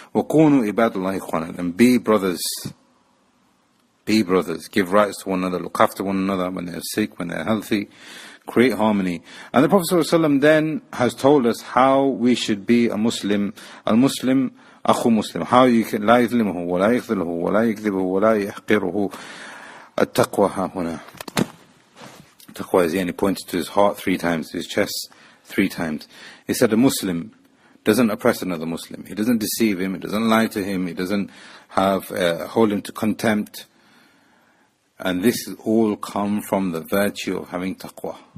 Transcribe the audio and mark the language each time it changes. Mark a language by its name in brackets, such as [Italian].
[English] وَقُونُوا عِبَادُ اللَّهِ إِخْوَانًا. And be brothers. Be brothers. Give rights to one another. Look after one another when they're sick, when they're healthy. Create harmony. And the Prophet ﷺ then has told us how we should be a Muslim. [Arabic] Al-Muslim أخو Muslim. How you can لا يظلمه ولا يخذله ولا يكذبه ولا يحقره. التقوى ها هنا. [English] Taqwa is, he pointed to his heart 3 times, to his chest 3 times. He said a Muslim doesn't oppress another Muslim. He doesn't deceive him. He doesn't lie to him. He doesn't hold him to contempt. And this all come from the virtue of having taqwa.